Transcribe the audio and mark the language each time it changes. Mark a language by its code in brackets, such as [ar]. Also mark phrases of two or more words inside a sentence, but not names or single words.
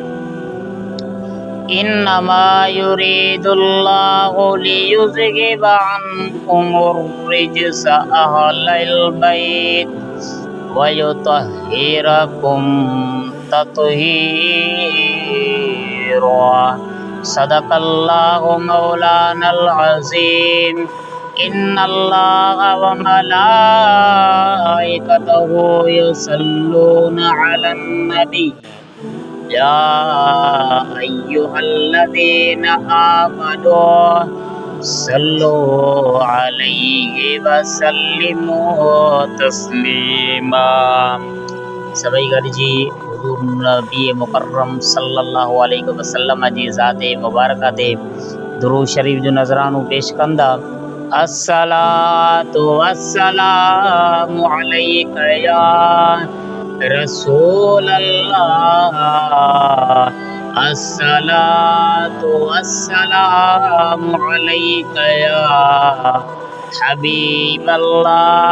[ar] إنما يريد الله ليذهب عنكم الرجس أهل البيت ويطهركم تطهيرا. صدق الله مولانا العظيم. إن الله وملائكته يصلون على النبي يا أيها الذين آمنوا صلوا عليه وسلموا تسليما. [sd] सभई गॾिजी हुज़ूर नबी मुकर्रम [ar] صلى الله عليه وسلم [sd] जी ज़ात मुबारक ते दुरूद शरीफ जो नज़रानो पेश कंदा। [ar] الصلاة والسلام عليك يا رسول الله. الصلاة والسلام عليك يا حبيب الله.